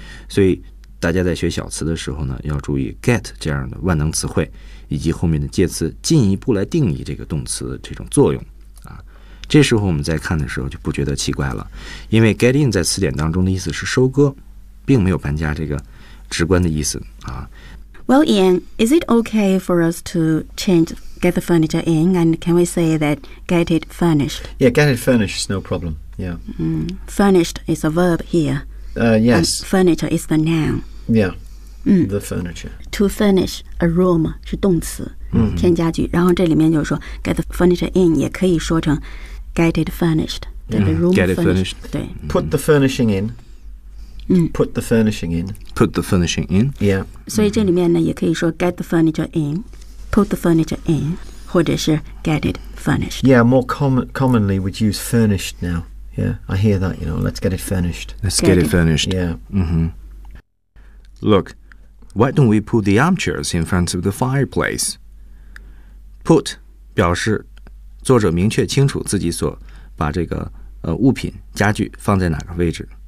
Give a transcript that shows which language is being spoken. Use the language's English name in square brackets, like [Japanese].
[Chinese] 所以大家在学小词的时候呢，要注意 get 这样的万能词汇以及后面的介词进一步来定义这个动词的这种作用啊。这时候我们在看的时候就不觉得奇怪了，因为 get in 在词典当中的意思是收割，并没有搬家这个直观的意思啊。 [English] Well, Ian, is it okay for us to change get the furniture in, and can we say that get it furnished? Yeah, get it furnished is no problem. Yeah.、 Furnished is a verb here. Yes. And furniture is the noun. Yeah. The furniture. To furnish a room [Chinese] 是动词、添加具，然后这里面就是说 [English] get the furniture in [Chinese] 也可以说成 [English] get it furnished、 get it furnished. Put the furnishing in、put the furnishing in put the furnishing in yeah [Chinese] 所以这里面呢也可以说 [English] get the furniture in [Chinese] put the furniture in 或者是 [English] get it furnished yeah more commonly we'd use furnished now yeah I hear that you know let's get it furnished let's get it furnished yeah、 Look, why don't we put the armchairs in front of the fireplace? [Chinese] Put 表示作者明确清楚自己所把这个、物品家具放在哪个位置。